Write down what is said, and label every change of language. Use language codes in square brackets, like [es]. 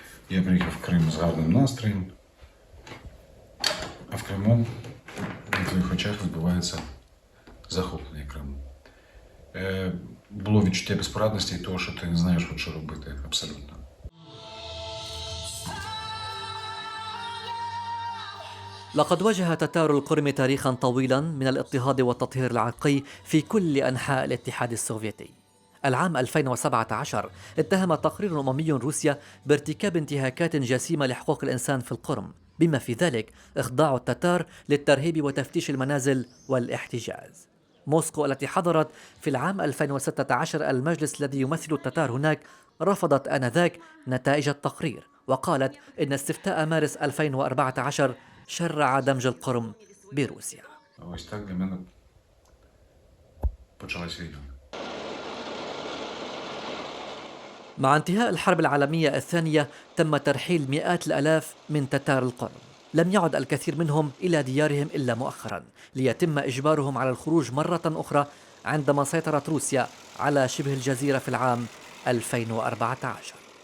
[uk] Я приїхав в Крим з гарним настроєм, а в Криму на твоїх очах відбувається захоплення Криму. Було відчуття безпорадності і того, що ти не знаєш, що робити абсолютно. [ar] لقد واجه تتار القرم تاريخا طويلا من الاضطهاد والتطهير العرقي في كل أنحاء الاتحاد السوفيتي. العام 2017 اتهم تقرير أممي روسيا بارتكاب انتهاكات جسيمة لحقوق الإنسان في القرم، بما في ذلك إخضاع التتار للترهيب وتفتيش المنازل والاحتجاز. موسكو التي حضرت في العام 2016 المجلس الذي يمثل التتار هناك رفضت آنذاك نتائج التقرير، وقالت إن استفتاء مارس 2014 شرع دمج القرم بروسيا. [uk] Ось так для мене почалась війна. [ar] مع انتهاء الحرب العالمية الثانية تم ترحيل مئات الآلاف من تتار القرم. لم يعد الكثير منهم إلى ديارهم إلا مؤخرا، ليتم إجبارهم على الخروج مرة أخرى عندما سيطرت روسيا على شبه الجزيرة في العام 2014.